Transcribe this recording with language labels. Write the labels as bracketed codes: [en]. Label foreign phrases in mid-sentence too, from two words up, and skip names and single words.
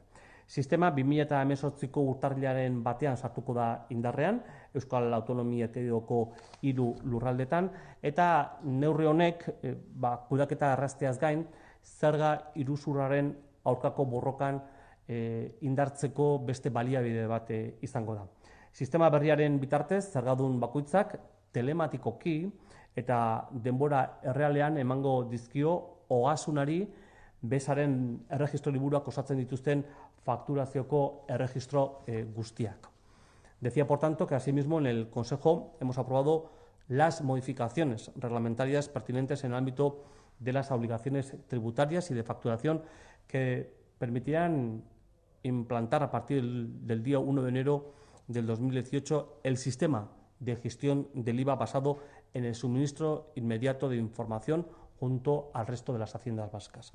[eu] Sistema 2018ko urtarrilaren batean sartuko da indarrean, Euskal Autonomia Erkidegoko 3 lurraldetan, eta neurri honek kudaketa errazteaz gain, zerga iruzurraren aurkako borrokan indartzeko beste baliabide bat izango da. Sistema berriaren bitartez, zergadun bakoitzak telematikoki eta denbora errealean emango dizkio ogasunari bezaren erregistro liburuak osatzen dituzten fakturazioko erregistro guztiak. [es] Decía, por tanto, que asimismo en el Consejo hemos aprobado las modificaciones reglamentarias pertinentes en el ámbito de las obligaciones tributarias y de facturación que permitirán implantar a partir del día 1 de enero del 2018 el sistema de gestión del IVA basado en el suministro inmediato de información junto al resto de las haciendas vascas.